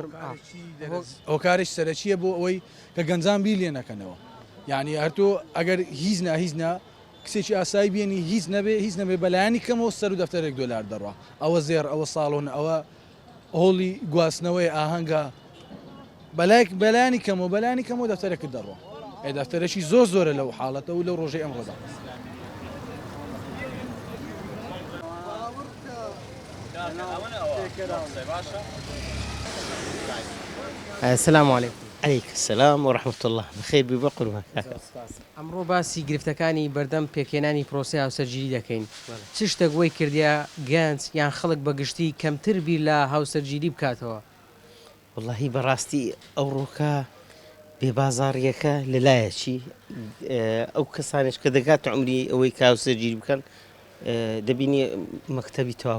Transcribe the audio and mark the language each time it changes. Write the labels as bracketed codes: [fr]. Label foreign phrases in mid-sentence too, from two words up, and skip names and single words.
[ckb] ئەو کارێک سەرەکیە بۆ ئەوەی کە گەنجان بیر لێ نەکەنەوە یعنی هەرتۆ ئەگەر هیچ کسێکی ئاسایی بێنی هیچ نەبێ بەلایانی کەمەوە سەر و دەفتەرێک $2 دەڕوا ئەوە زێر ئەوە ساڵۆن ئەوە هۆڵی گواستنەوەی ئاهەنگە بەلایانی کەمەوە دەفتەرێکت دەڕوا دەفتەرێکی زۆرە لەو حاڵەتە و لەو ڕۆژەی ئەمڕۆدا. [ar] السلام عليكم. عليك السلام ورحمة الله بخير ببقر [ckb] ئەمڕۆ باسی گرفتەکانی بەردەم پێکێنانی پرۆسی هاوسەرگیری دەکەین چ شتێک وەی کردیا گەنج یان خەڵک بەگشتی کەمتر بیر لە هاوسەرگیری بکاتەوە والله بەڕاستی ئەو ڕۆکە بێبازاڕیەکە لەلایەکی ئەو کەسانش کە دەگات عمری ئەوەی کە هاوسەرگیری بکەن دەبینی مەکتەبی تەواو